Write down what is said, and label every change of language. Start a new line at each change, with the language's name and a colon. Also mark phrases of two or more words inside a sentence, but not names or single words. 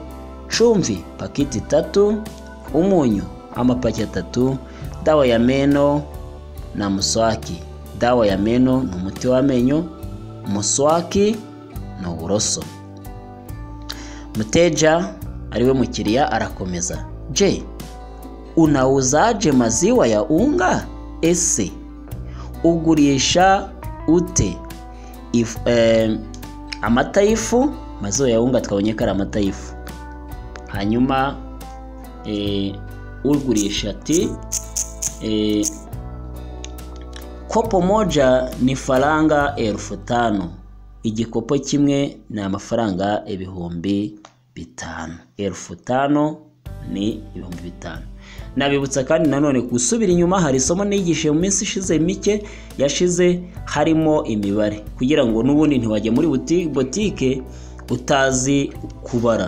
Swahili: Chumvi pakiti 3,
Kinyarwanda: umunyu amapaki 3,
Swahili: dawa ya meno na muswaki. Dawa ya meno
Kinyarwanda: ni umuti w'amenyo, muswaki na uburoso. Muteja ariwe mukiriya arakomeza.
Swahili: Je, unauzaje maziwa ya unga?
Kinyarwanda: Ese ugurisha ute amata y'ifu?
Swahili: Maziwa ya unga
Kinyarwanda: twabonye ko ari amata y'ifu. Hanyuma ugurisha ati
Swahili: kopo moja
Kinyarwanda: ni faranga 5,000. Igikopo kimwe ni amafaranga 5,000. 5,000 ni 5,000. Nabibutsa kandi nanone gusubira inyuma, hari isomo nigishe mu minsi ishize mike yashize harimo imibare kugira ngo nubundi ntiwajya muri botike utazi kubara.